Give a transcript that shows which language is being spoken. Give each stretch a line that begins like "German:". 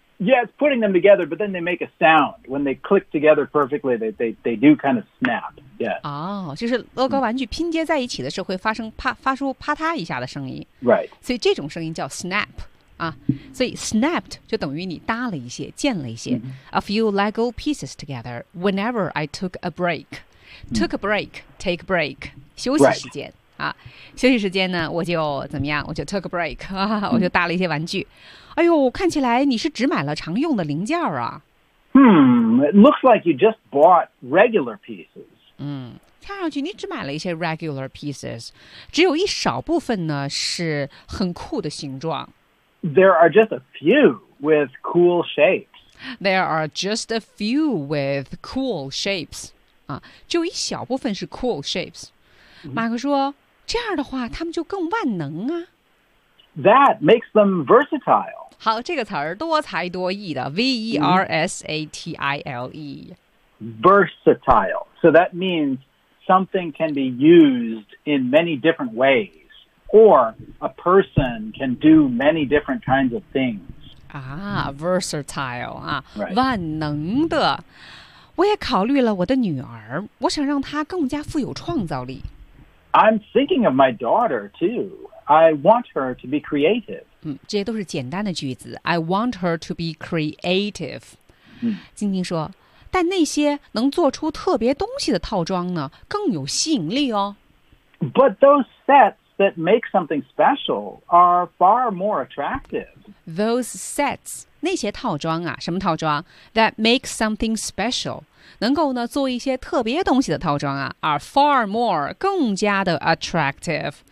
English: Yeah, it's putting them together, but then they make a sound. When they click together perfectly, they do kind of snap. Yeah.
Chinese: 哦，就是乐高玩具拼接在一起的时候会发出啪嗒一下的声音。
English: Right.
Chinese: 所以这种声音叫 snap. 啊，所以 snapped 就等于你搭了一些，建了一些。
English: A few Lego pieces together whenever I took a break. Took a break, take a break.
Chinese: 休息时间。啊，休息时间呢，我就怎么样？我就
English: took a break，、
Chinese: 啊、我就搭了一些玩具。哎呦，看起来你是只买了常用的零件啊。
English: It looks like you just bought regular pieces.
Chinese: 嗯，看上去你只买了一些
English: regular pieces，
Chinese: 只有一少部分呢是很酷的形状。
English: There are just a few with cool shapes. There are just a few with cool shapes.
Chinese: 啊，只有一小部分是
English: cool shapes。
Chinese: 马克说。这样的话，他们就更万能啊。
English: That makes them versatile.
Chinese: 好，这个词儿多才多艺的 ，versatile.
English: Versatile. So that means something can be used in many different ways, or a person can do many different kinds of things.
Chinese: 啊 ，versatile 啊、
English: right. ，
Chinese: 万能的。我也考虑了我的女儿，我想让她更加富有创造力。
English: I'm thinking of my daughter, too. I want her to be creative.、
Chinese: 嗯、这些都是简单的句子。
English: I want her to be creative.、嗯、
Chinese: 晶晶说，但那些能做出特别东西的套装呢，更有吸引力哦。
English: But those sets that make something special are far more attractive. Those sets
Chinese: 那些套装啊，什么套装 ？
English: That make something special，
Chinese: 能够呢做一些特别东西的套装啊 ，
English: are far more
Chinese: 更加的 attractive。